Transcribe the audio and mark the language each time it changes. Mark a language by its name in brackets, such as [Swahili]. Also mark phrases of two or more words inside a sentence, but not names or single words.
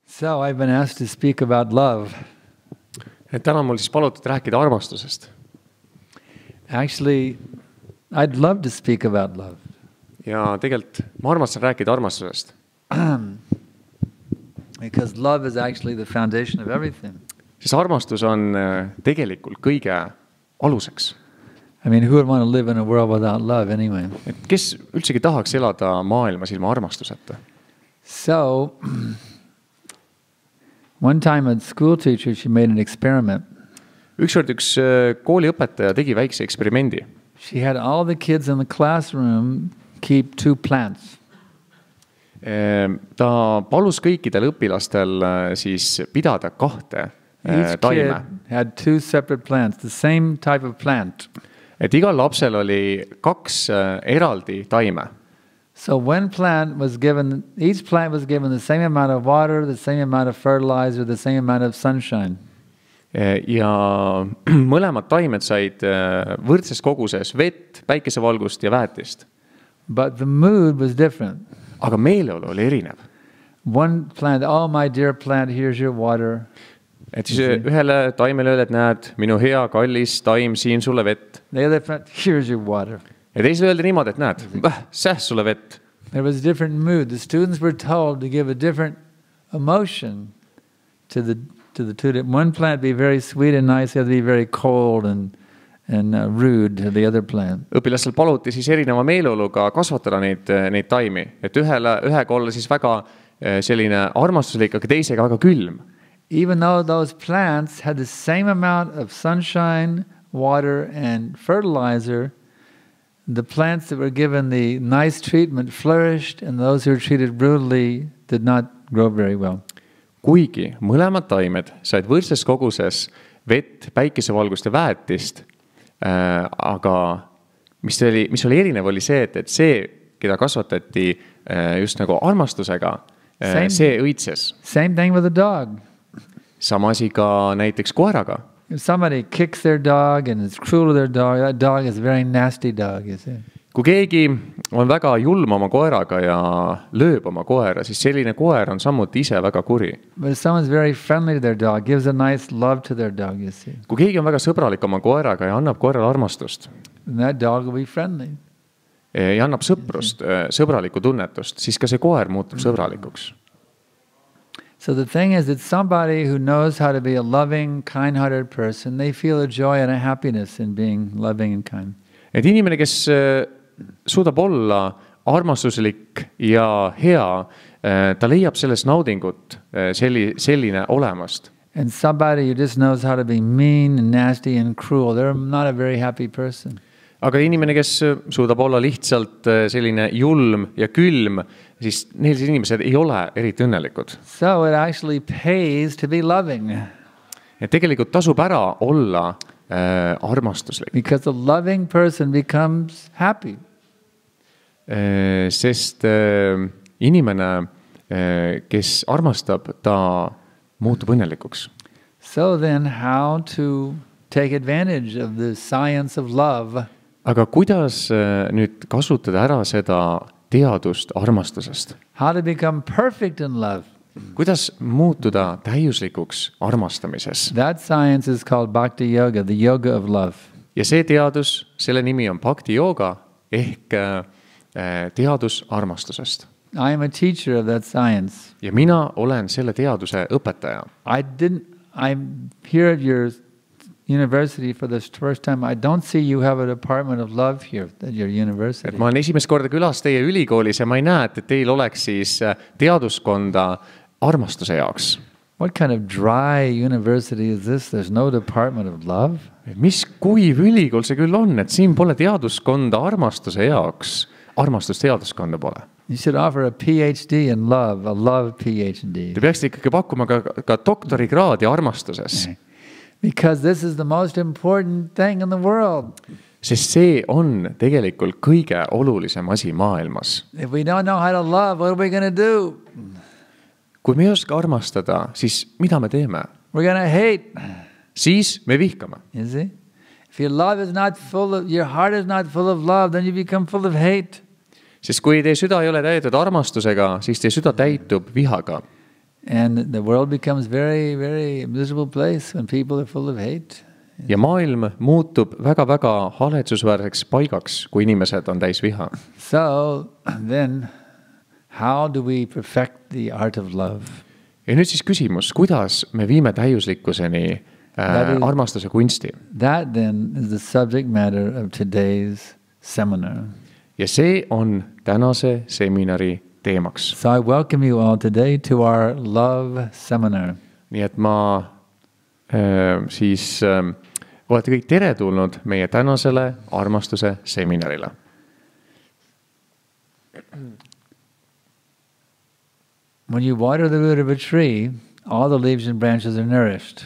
[English] So I've been asked to speak about love. [Estonian] Et täna mul siis palutud rääkida armastusest. [English] Actually, I'd love to speak about love. [Estonian] Ja tegelikult ma armastan rääkida armastusest. [English] Because love is actually the foundation of everything. [Estonian] Sest armastus on tegelikult kõige aluseks. [English] I mean, who would want to live in a world without love anyway? [Estonian] Et kes üldsegi tahaks elada maailmas ilma armastuseta? [English] So, one time a school teacher, she made an experiment. [Estonian] Ükskord üks kooliõpetaja tegi väikse eksperimendi. [English] She had all the kids in the classroom keep 2 plants. [Estonian] Ta palus kõikidel õpilastel siis pidada 2 [English] Each [Estonian] taime. [English] kid had 2 separate plants, the same type of plant. [Estonian] Et igal lapsel oli 2 eraldi taime. [English] So when plant was given, each plant was given the same amount of water, the same amount of fertilizer, the same amount of sunshine. [Estonian] Ja mõlemad taimed said võrdses koguses vett, päikesevalgust ja väetist. [English] But the mood was different. [Estonian] Aga meeleolu oli erinev. [English] One plant, oh my dear plant, here's your water. [Estonian] Et siis ühele taimele öeldi, et näed, minu hea, kallis taim, siin sulle vett. [English] The other plant, here's your water. [Estonian] Ja teisele öeldi niimoodi, et näed, sulle vett. [English] There was a different mood. The students were told to give a different emotion to the two. One plant be very sweet and nice, the other be very cold and rude to the other plant. [Estonian] Õpilastel paluti siis erineva meeleoluga kasvatada neid taimi. Et ühega olla siis väga selline armastuslik, aga teisega väga külm. [English] Even though those plants had the same amount of sunshine, water and fertilizer, the plants that were given the nice treatment flourished and those who were treated brutally did not grow very well. [Estonian] Kuigi mõlemad taimed said võrdses koguses vett, päikesevalgust ja väetist, aga mis oli erinev oli see, et see, keda kasvatati just nagu armastusega, see õitses. [English] Same thing with a dog. [Estonian] Sama asi ka näiteks koeraga. [English] If somebody kicks their dog and is cruel to their dog, that dog is a very nasty dog, you see. [Estonian] Kui keegi on väga julm oma koeraga ja lööb oma koera, siis selline koer on samuti ise väga kuri. [English] But if someone's very friendly to their dog, gives a nice love to their dog, you see. [Estonian] Kui keegi on väga sõbralik oma koeraga ja annab koerale armastust, [English] then that dog will be friendly. [Estonian] Ja annab sõprust, sõbralikku tunnetust, siis ka see koer muutub sõbralikuks. [English] So the thing is that somebody who knows how to be a loving, kind-hearted person, they feel a joy and a happiness in being loving and kind. [Estonian] Et inimene, kes suudab olla armastuslik ja hea, ta leiab sellest naudingut selline olemast. [English] And somebody who just knows how to be mean and nasty and cruel, they're not a very happy person. [Estonian] Aga inimene, kes suudab olla lihtsalt selline julm ja külm, siis neil inimesed ei ole eriti õnnelikud. [English] So it actually pays to be loving. [Estonian] Et tegelikult tasub ära olla armastuslik. [English] Because a loving person becomes happy. [Estonian] Sest inimene, kes armastab, ta muutub õnnelikuks. [English] So then how to take advantage of the science of love? [Estonian] Aga kuidas nüüd kasutada ära seda teadust armastusest? [English] How to become perfect in love? [Estonian] Kuidas muutuda täiuslikuks armastamises? [English] That science is called Bhakti Yoga, the yoga of love. [Estonian] Ja see teadus, selle nimi on Bhakti Yoga ehk teadus armastusest. [English] I am a teacher of that science. [Estonian] Ja mina olen selle teaduse õpetaja. [English] I'm here at your university for the first time. I don't see you have a department of love here at your university. [Estonian] Et ma olen esimest korda külas teie ülikoolis ja ma ei näe, et teil oleks siis teaduskonda armastuse jaoks. [English] What kind of dry university is this? There's no department of love? [Estonian] Mis kuiv ülikool see küll on, et siin pole teaduskonda armastuse jaoks. Armastust teaduskonda pole. [English] You should offer a PhD in love, a love PhD. [Estonian] Te peaksite ikkagi pakkuma ka doktorikraadi armastuses. [English] Because this is the most important thing in the world. [Estonian] Sest see on tegelikult kõige olulisem asi maailmas. [English] If we don't know how to love, what are we going to do? [Estonian] Kui me ei oska armastada, siis mida me teeme? [English] We're going to hate. [Estonian] Siis me vihkame. [English] You see? If your love is not full of, your heart is not full of love, then you become full of hate. [Estonian] Sest kui teie süda ei ole täidetud armastusega, siis teie süda täitub vihaga. [English] And the world becomes very, very miserable place when people are full of hate. [Estonian] ja maailm muutub väga-väga haletsusväärseks paigaks, kui inimesed on täis viha. [English] So then, how do we perfect the art of love? [Estonian] Ja nüüd siis küsimus, kuidas me viime täiuslikkuseni armastuse kunsti? [English] That then is the subject matter of today's seminar. [Estonian] Ja see on tänase seminari teemaks. [English] So I welcome you all today to our love seminar. [Estonian] Nii et ma olete kõik teretulnud meie tänasele armastuse seminarile. [English] When you water the root of a tree, all the leaves and branches are nourished.